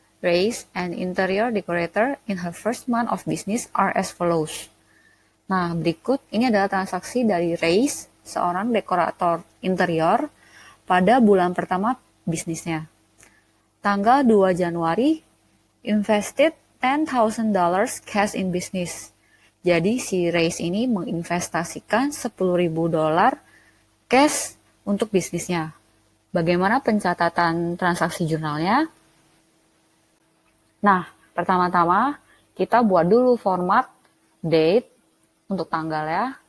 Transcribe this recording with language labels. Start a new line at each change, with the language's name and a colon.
English: Race, an interior decorator in her first month of business are as follows.
Indonesian: Nah, berikut ini adalah transaksi dari Race, seorang dekorator interior pada bulan pertama bisnisnya. Tanggal 2 Januari,
English: invested $10,000 cash in business.
Indonesian: Jadi si Race ini menginvestasikan $10.000 cash untuk bisnisnya. Bagaimana pencatatan transaksi jurnalnya? Nah, pertama-tama kita buat dulu format date untuk tanggal ya.